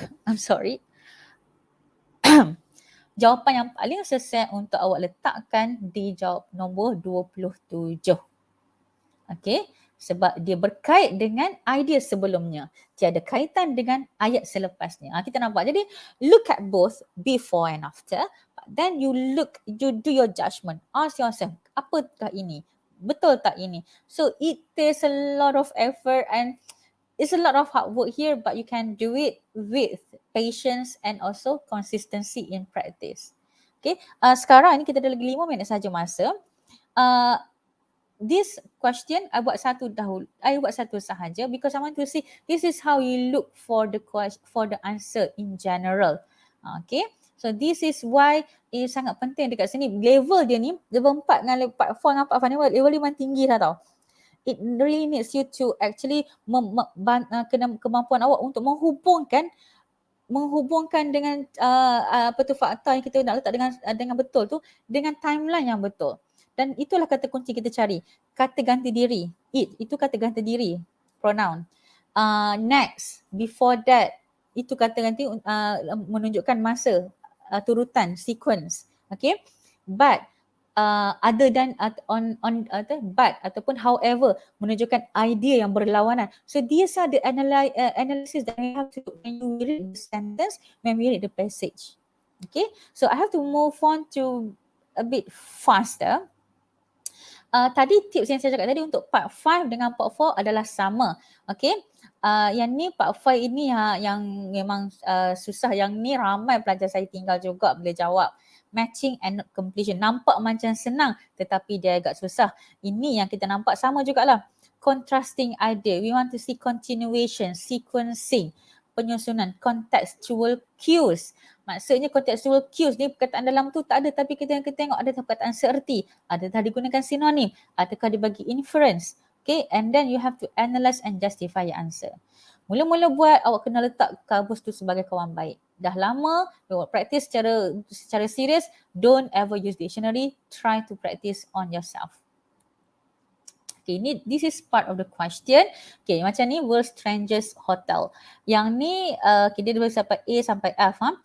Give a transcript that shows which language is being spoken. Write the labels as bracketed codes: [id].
[en] I'm sorry. [ms] Jawapan yang paling sesuai untuk awak letakkan di jawab nombor 27. Okey, sebab dia berkait dengan idea sebelumnya. Tiada kaitan dengan ayat selepasnya. Kita nampak. Jadi [en] look at both before and after. Then you do your judgment. Ask yourself, [ms] apakah ini? Betul tak ini? [en] So it takes a lot of effort and it's a lot of hard work here, but you can do it with patience and also consistency in practice. [ms] Okay, sekarang ni kita ada lagi 5 minit saja masa. [en] This question I [ms] buat satu sahaja [en] because I want to see this is how you look for the answer in general. Okay, so this is why [ms] sangat penting dekat sini. Level dia ni, level 4 dengan part 4 dengan part 5 ni level dia memang tinggi dah tau. [en] It really needs you to actually [ms] kemampuan awak untuk menghubungkan dengan fakta yang kita nak letak dengan betul tu dengan timeline yang betul. Dan itulah kata kunci kita cari. Kata ganti diri. It, itu kata ganti diri. Pronoun. [en] Next, before that, [ms] itu kata ganti menunjukkan masa, turutan, sequence. Okay. [en] But, other than but [ms] ataupun however menunjukkan idea yang berlawanan. [en] So these are the analysis that we have to do when you read the sentence, when we read the passage. Okay, so I have to move on to a bit faster. [ms] Tadi tips yang saya cakap tadi untuk part 5 dengan part 4 adalah sama. Okay, yang ni part 5 ini yang memang susah. Yang ni ramai pelajar saya tinggal juga boleh jawab. [en] Matching and not completion. [ms] Nampak macam senang tetapi dia agak susah. Ini yang kita nampak sama jugalah. [en] Contrasting idea. We want to see continuation, sequencing, penyusunan, contextual cues. [ms] Maksudnya contextual cues ni perkataan dalam tu tak ada tapi kita tengok ada perkataan seerti. Adakah digunakan sinonim? Adakah dibagi inference? [en] Okay, and then you have to analyze and justify your answer. [ms] Mula-mula buat, awak kena letak kabus tu sebagai kawan baik. Dah lama, awak [en] practice [ms] secara serius, [en] don't ever use dictionary, try to practice on yourself. Okay, this is part of the question. [ms] Okay, macam ni, world's strangest hotel. Yang ni, dia boleh sampai A sampai F.